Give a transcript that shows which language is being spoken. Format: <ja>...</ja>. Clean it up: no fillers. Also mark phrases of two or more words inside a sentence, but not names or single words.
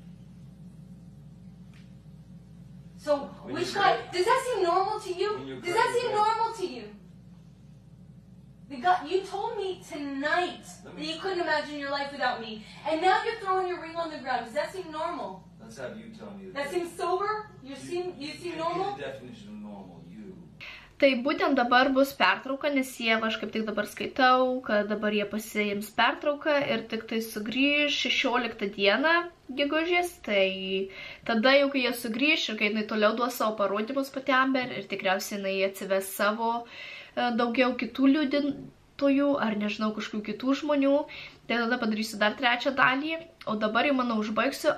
<en>So, which guy, does that seem normal to you? Does that seem normal to you? You told me tonight that you couldn't imagine your life without me, and now you're throwing your ring on the ground. Does that seem normal? Let's have you tell me. That seems sober? You seem normal? The definition of normal, you.</en> <lt>Tai būtent dabar bus pertrauka, nes jie, aš kaip tik dabar skaitau, kad dabar jie pasiims pertrauką ir tik tai sugrįž 16 dieną gegužės, tai tada jau kai jie sugrįž ir kai jinai toliau duos savo parodymus pati Amber ir tikriausiai jinai atsives savo daugiau kitų liudintojų ar nežinau kažkokių kitų žmonių, tai tada padarysiu dar 3 dalį, o dabar jau manau užbaigsiu.</lt>